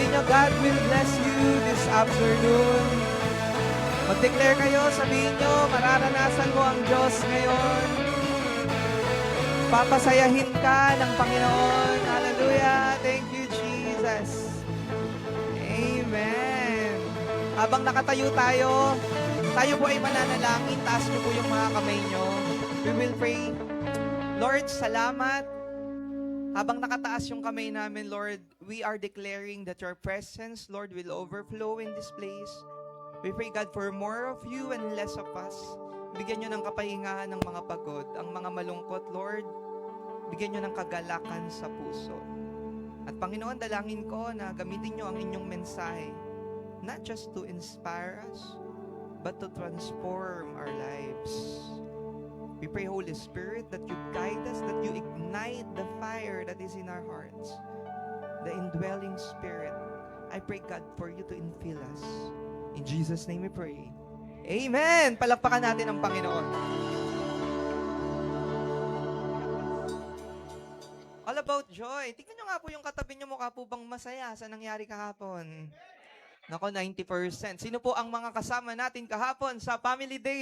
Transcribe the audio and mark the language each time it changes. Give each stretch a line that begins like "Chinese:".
English: God will bless you this afternoon.
Filipino: Mag-declare kayo, sabihin nyo, mararanasan mo ang Diyos ngayon. Papasayahin ka ng Panginoon. Hallelujah.
English: Thank you, Jesus. Amen.
Filipino: Habang nakatayo tayo po ay mananalangin. Taas niyo po yung mga kamay nyo.
English: We will pray. Lord, salamat.
Filipino: Habang nakataas yung kamay namin,
English: Lord, we are declaring that your presence, Lord, will overflow in this place. We pray, God, for more of you and less of us.
Filipino: Bigyan nyo ng kapahingahan ng mga pagod. Ang mga malungkot, Lord, bigyan nyo ng kagalakan sa puso. At Panginoon, dalangin ko na gamitin nyo ang inyong mensahe,
English: not just to inspire us, but to transform our lives. We pray, Holy Spirit, that you guide us, that you ignite the fire that is in our hearts, the indwelling Spirit. I pray, God, for you to infill us. In Jesus' name we pray. Amen!
Filipino: Palakpakan natin ang Panginoon.
English: All about joy.
Filipino: Tingnan nyo nga po yung katabi nyo, mukha po bang masaya sa nangyari kahapon? Nako, 90%. Sino po ang mga kasama natin kahapon sa Family Day?